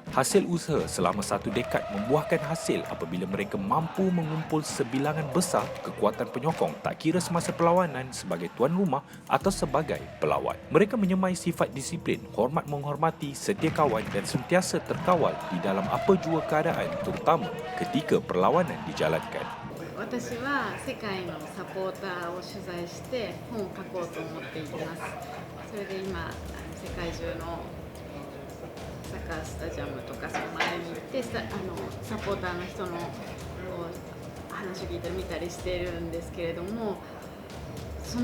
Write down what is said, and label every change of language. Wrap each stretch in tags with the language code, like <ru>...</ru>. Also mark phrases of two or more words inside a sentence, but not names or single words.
<ms>Hasil usaha selama 1 dekad membuahkan hasil apabila mereka mampu mengumpul sebilangan besar kekuatan penyokong tak kira semasa perlawanan sebagai tuan rumah atau sebagai pelawat. Mereka menyemai sifat disiplin, hormat menghormati, setia kawan dan sentiasa terkawal di dalam apa jua keadaan, terutama ketika perlawanan dijalankan.</ms> <ja>私は世界のサポーターを取材して本を書こうと思っています。それで今世界中のサッカースタジアムとかその周りに行ってサポーターの人の話を聞いたり見たりしているんですけれども、そ</ja>